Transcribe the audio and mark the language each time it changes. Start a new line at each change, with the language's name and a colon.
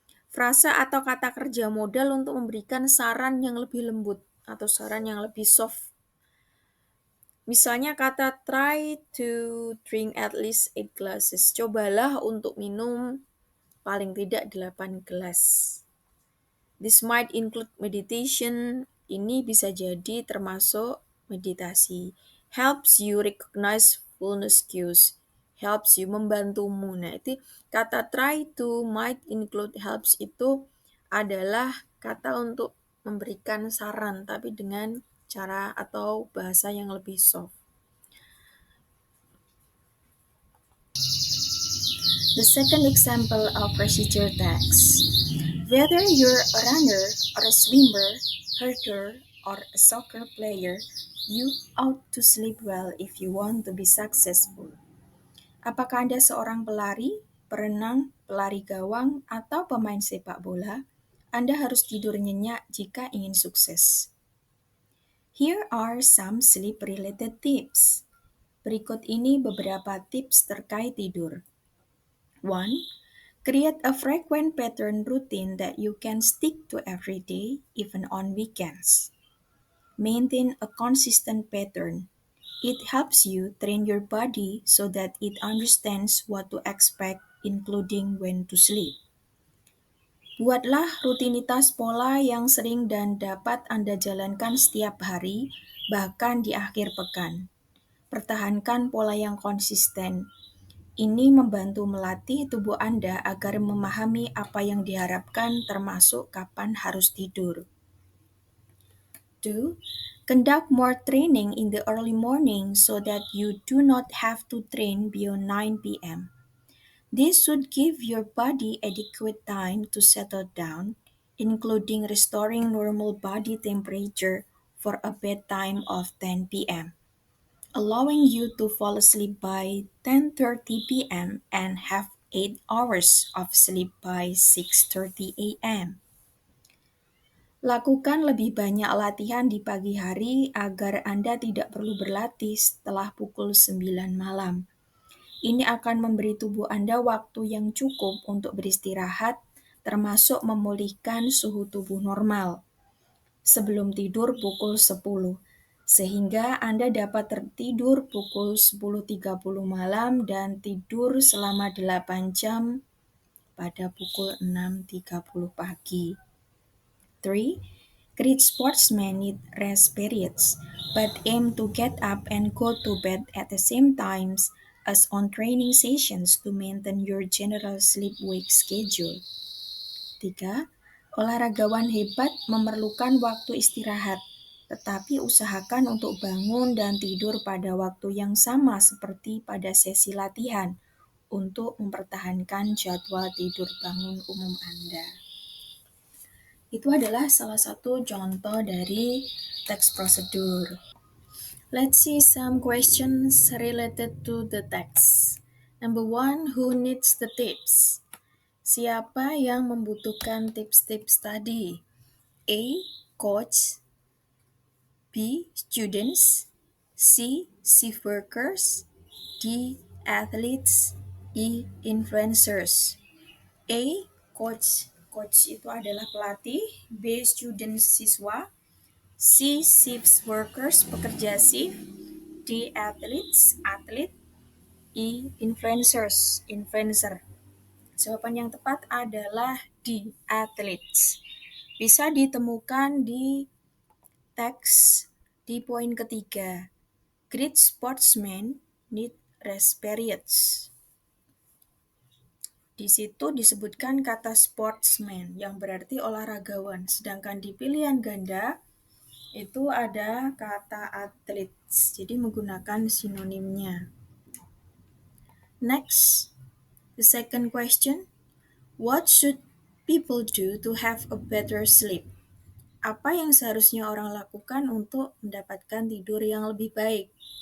Indonesian: Frasa atau kata kerja modal untuk memberikan saran yang lebih lembut atau saran yang lebih soft. Misalnya kata
English: try to drink at least 8 glasses.
Indonesian: Cobalah untuk minum paling tidak 8 gelas.
English: This might include meditation.
Indonesian: Ini bisa jadi termasuk meditasi.
English: Helps you recognize fullness cues. Helps you
Indonesian: membantumu. Nah, itu kata try to, might include, helps itu adalah kata untuk memberikan saran, tapi dengan cara atau bahasa yang lebih soft.
English: The second example of procedure text. Whether you're a runner or a swimmer, herder, or a soccer player, you ought to sleep well if you want to be successful.
Indonesian: Apakah Anda seorang pelari, perenang, pelari gawang, atau pemain sepak bola? Anda harus tidur nyenyak jika ingin sukses.
English: Here are some sleep-related tips.
Indonesian: Berikut ini beberapa tips terkait tidur. 1.
English: Create a frequent pattern routine that you can stick to every day, even on weekends. Maintain a consistent pattern. It helps you train your body so that it understands what to expect, including when to sleep.
Indonesian: Buatlah rutinitas pola yang sering dan dapat Anda jalankan setiap hari, bahkan di akhir pekan. Pertahankan pola yang konsisten. Ini membantu melatih tubuh Anda agar memahami apa yang diharapkan termasuk kapan harus tidur. 2.
English: Conduct more training in the early morning so that you do not have to train beyond 9 p.m. This should give your body adequate time to settle down, including restoring normal body temperature for a bedtime of 10 p.m., allowing you to fall asleep by 10:30 p.m. and have 8 hours of sleep by 6:30 a.m. Lakukan lebih banyak latihan di pagi hari agar Anda tidak perlu berlatih setelah pukul 9 malam. Ini akan memberi tubuh Anda waktu yang cukup untuk beristirahat, termasuk memulihkan suhu tubuh normal sebelum tidur pukul 10, sehingga Anda dapat tertidur pukul 10.30 malam dan tidur selama 8 jam pada pukul 6.30 pagi. 3. Great sportsmen need rest periods, but aim to get up and go to bed at the same times as on training sessions to maintain your general sleep-wake schedule. 3.
Indonesian: Olahragawan hebat memerlukan waktu istirahat, tetapi usahakan untuk bangun dan tidur pada waktu yang sama seperti pada sesi latihan untuk mempertahankan jadwal tidur bangun umum Anda. Itu adalah salah satu contoh dari text prosedur.
English: Let's see some questions related to the text. Number 1, who needs the tips?
Indonesian: Siapa yang membutuhkan tips-tips tadi?
English: A. Coach. B. Students. C. shift workers. D. Athletes. E. Influencers. A. Coach.
Indonesian: Coach itu adalah pelatih.
English: B. Students,
Indonesian: siswa.
English: C. Shift workers,
Indonesian: pekerja shift.
English: D. Athletes, atlet. E. Influencers, influencer.
Indonesian: Jawaban yang tepat adalah D. Athletes. Bisa ditemukan di teks di poin ketiga.
English: Great sportsmen need rest periods.
Indonesian: Di situ disebutkan kata sportsman yang berarti olahragawan, sedangkan di pilihan ganda itu ada kata athletes, jadi menggunakan sinonimnya.
English: Next, the second question, what should people do to have a better sleep?
Indonesian: Apa yang seharusnya orang lakukan untuk mendapatkan tidur yang lebih baik?